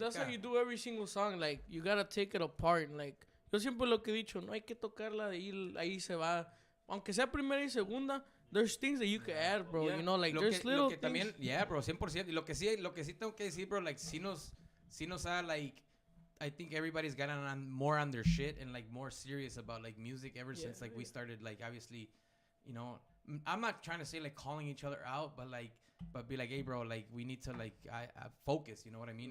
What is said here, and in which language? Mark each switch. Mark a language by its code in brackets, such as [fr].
[en] That's how you do every single song. Like, you gotta take it apart and like, [es] yo siempre lo que he dicho, no hay que tocarla de ahí se va. Aunque sea primera y segunda, [en] there's things that you can add, bro. You know, like, there's little things. [es] También, [en] yeah, bro, 100%. [es] Y lo que sí tengo que decir, [en] bro, like, [es] sí nos ha, [en] like, I think everybody's gotten more on their shit and, like, more serious about, like, music ever since, like, we started, like, obviously, you know, I'm not trying to say, like, calling each other out, but be like, hey, bro, like, we need to, like, I focus, you know what I mean?